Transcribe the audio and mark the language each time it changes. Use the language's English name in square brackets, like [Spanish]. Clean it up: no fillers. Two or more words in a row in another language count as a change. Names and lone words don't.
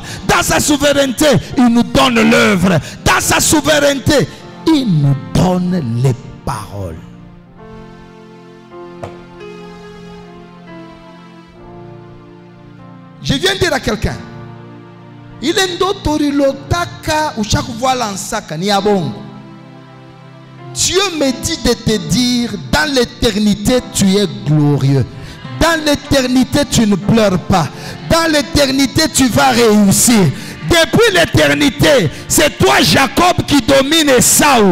[French] Dans sa souveraineté, il nous donne l'œuvre. Dans sa souveraineté, il nous donne les paroles. Je viens de dire à quelqu'un, il est ndotorilotaka ushak voila nsaka ni abongo. Dieu me dit de te dire, dans l'éternité tu es glorieux. Dans l'éternité tu ne pleures pas. Dans l'éternité tu vas réussir. Depuis l'éternité, c'est toi Jacob qui domine Esaü.